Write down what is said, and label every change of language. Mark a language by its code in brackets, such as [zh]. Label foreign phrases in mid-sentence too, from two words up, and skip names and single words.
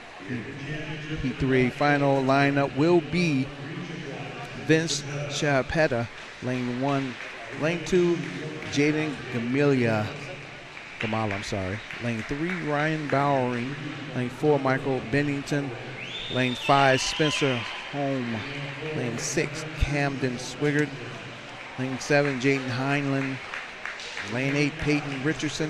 [en] P3 final lineup will be Vince Chiappetta, lane 1. Lane 2, Jaden Gamala, Lane 3, Ryan Bowering. Lane 4, Michael Bennington. Lane 5, Spencer Holm. Lane 6, Camden Swigert. Lane 7, Jaden Heinlein. Lane 8, Peyton Richardson.